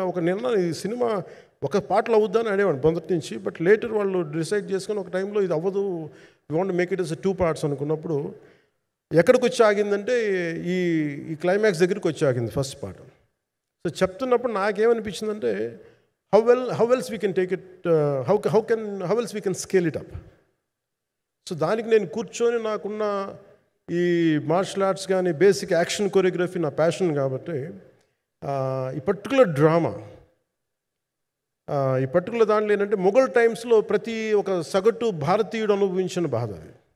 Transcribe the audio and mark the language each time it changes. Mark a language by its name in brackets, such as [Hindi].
[Telugu] ఒక నిన్న ఈ సినిమా ఒక పార్ట్లో అవుద్దని అనేవాడు మొదటి నుంచి. బట్ లేటర్ వాళ్ళు డిసైడ్ చేసుకొని ఒక టైంలో ఇది అవ్వదు, [English] we want make it as 2 parts [Telugu] అనుకున్నప్పుడు ఎక్కడికి వచ్చి ఆగిందంటే ఈ క్లైమాక్స్ దగ్గరికి వచ్చి ఆగింది ఫస్ట్ పార్ట్. సో చెప్తున్నప్పుడు నాకేమనిపించిందంటే, [English] how else we can take it, how else we can scale it up. [Telugu] So దానికి నేను కూర్చొని నాకున్న ఈ మార్షల్ ఆర్ట్స్ కానీ బేసిక్ యాక్షన్ కొరియోగ్రఫీ నా ప్యాషన్ కాబట్టి ఈ పర్టికులర్ డ్రామా, ఈ పర్టికులర్ దాంట్లో ఏంటంటే మొఘల్ టైమ్స్లో ప్రతి ఒక సగటు భారతీయుడు అనుభవించిన బాధ అది.